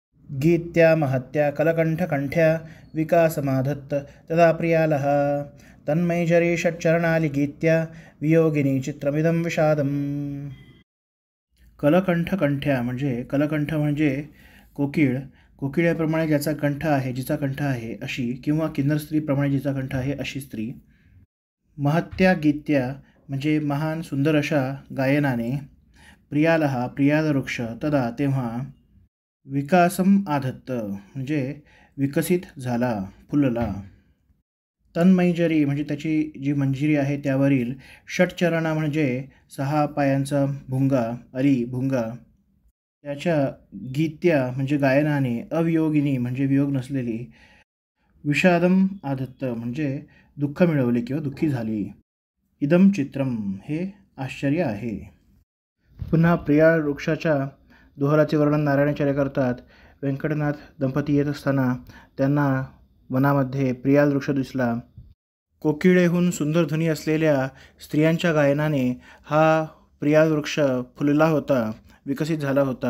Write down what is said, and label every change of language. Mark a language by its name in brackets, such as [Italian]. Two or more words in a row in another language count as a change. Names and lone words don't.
[Sanskrit] गीत्या महत्या कलकंठकंठ्या विकासमाधत्त तदा प्रियालः तन्मयीचरी षट्चरणाली गीत्या वियोगिनी चित्रमिदं विषादम. [Marathi] कलकंठकंठ्या म्हणजे कलकंठ म्हणजे कोकिळ, कोकिळेप्रमाणे ज्याचा कंठ आहे, जिचा कंठ आहे अशी, किंवा किन्नर स्त्रीप्रमाणे जिचा कंठ आहे अशी स्त्री. [Sanskrit] महत्या गीत्या [Marathi] म्हणजे महान सुंदर अशा गायनाने, प्रियालहा प्रियालवृक्ष तदा तेव्हा, [Sanskrit] विकासम आधत्त [Marathi] म्हणजे विकसित झाला, फुलला. तन्मंजरी म्हणजे त्याची जी मंजिरी आहे त्यावरील, षटचरणा म्हणजे 6 पायांचा भुंगा, अरी भुंगा, त्याच्या गीत्या म्हणजे गायनाने, अवियोगिनी म्हणजे वियोग नसलेली, [Sanskrit] विषादम आधत्त [Marathi] म्हणजे दुःख मिळवले किंवा दुःखी झाली. [Sanskrit] इदम चित्रम [Marathi] हे आश्चर्य आहे. पुन्हा प्रिया वृक्षाच्या दोहराचे वर्णन नारायणाचार्य करतात. व्यंकटनाथ दंपती येत असताना त्यांना वनामध्ये प्रियाल वृक्ष दिसला. कोकिळेहून सुंदर ध्वनी असलेल्या स्त्रियांच्या गायनाने हा प्रियाल वृक्ष फुलला होता, विकसित झाला होता.